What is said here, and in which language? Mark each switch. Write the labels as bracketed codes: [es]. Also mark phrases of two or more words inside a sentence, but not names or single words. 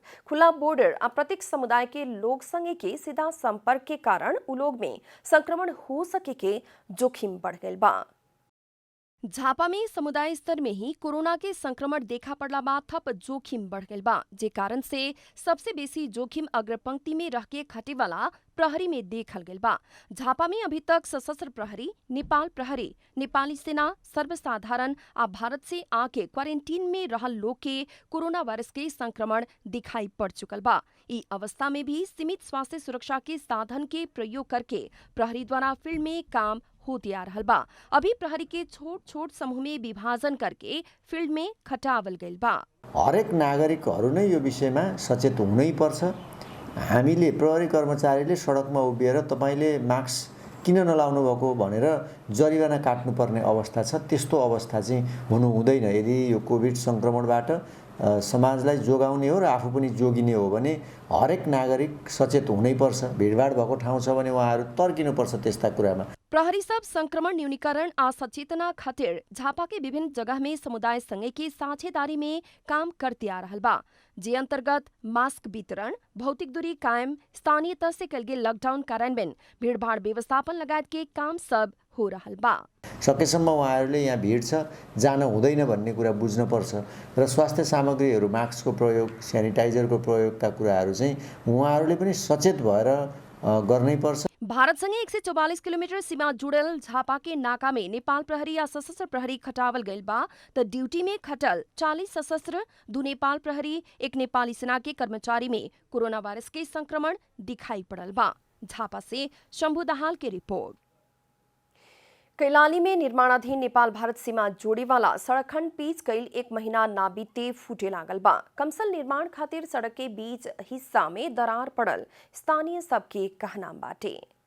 [bho] खुला बॉर्डर आ प्रत्येक समुदाय के लोग संगे के सीधा संपर्क के कारण उ लोग में संक्रमण हो सके के जोखिम बढ़ गयल बा। झापा में समुदाय स्तर में ही कोरोना के संक्रमण देखा पड़ला बाद थप जोखिम बढ़ गयल बा, जे कारण से सबसे बेसी जोखिम अग्रपंक्ति में रह के खटे वाला प्रहरी में देखल गयल बा। झापा में अभी तक सशस्त्र प्रहरी, नेपाल प्रहरी, नेपाली सेना, सर्वसाधारण आ भारत से आके क्वारेंटीन में रहल लोग के कोरोना वायरस के संक्रमण दिखाई पड़ चुकल बा। ई अवस्था में भी सीमित स्वास्थ्य सुरक्षा के साधन के प्रयोग करके प्रहरी द्वारा फील्ड में काम होते आ रहल बा। अभी प्रहरी के छोट छोट समूह में विभाजन करके फील्ड में खटावल गइल बा। [ne] हरेक नागरिकहरू नै यो विषयमा सचेत हुनै पर्छ। हामीले प्रहरी कर्मचारीले सडकमा उभिएर तपाईले मास्क किन नलाउनु भएको भनेर जरिवाना काट्नुपर्ने अवस्था छ। त्यस्तो अवस्था चाहिँ हुनु हुँदैन। यदि यो कोभिड संक्रमणबाट समाजलाई जोगाउने हो र आफू पनि जोगिने हो भने हरेक नागरिक सचेत हुनै पर्छ। भिडभाड भएको ठाउँ छ भने उहाँहरू तर्किनुपर्छ त्यस्ता कुरामा। [bho] प्रहरी सब संक्रमण न्यूनीकरण आ सचेतना खातिर झापा के विभिन्न जगह में समुदाय संगे की साझेदारी में काम करते आ रहल बा, जे अंतर्गत मास्क वितरण, भौतिक दूरी कायम, स्थानीय तह से कल गेल लॉकडाउन कार्यान्वयन, भीड़भाड़ व्यवस्थापन लगायत के काम सब हो रहल बा। [ne] सकेसम्म उहाँहरूले यहाँ भिड छ जान हुँदैन भन्ने कुरा बुझ्नुपर्छ र स्वास्थ्य सामग्रीहरू मास्कको प्रयोग, स्यानिटाइजरको प्रयोगका कुराहरू चाहिँ उहाँहरूले पनि सचेत भएर गर्नै पर्छ। [bho] भारतसँगै 144 किलोमिटर सीमा जुड़ल झापा के नाका में नेपाल प्रहरी या सशस्त्र प्रहरी खटावल गइल बा त ड्यूटी में खटल 40 सशस्त्र, 2 नेपाल प्रहरी, 1 नेपाली सेना के कर्मचारी में कोरोना वायरस के संक्रमण दिखाई पड़ल बा। झापा से शंभु दाहाल की रिपोर्ट। कैलाली में निर्माणाधीन नेपाल भारत सीमा जोड़े वाला सड़क खंड पीच कईल 1 महीना ना बीते फूटे लागल बा। कमसल निर्माण खातिर सड़क के बीच हिस्सा में दरार पड़ल स्थानीय सबके कहना बाटे।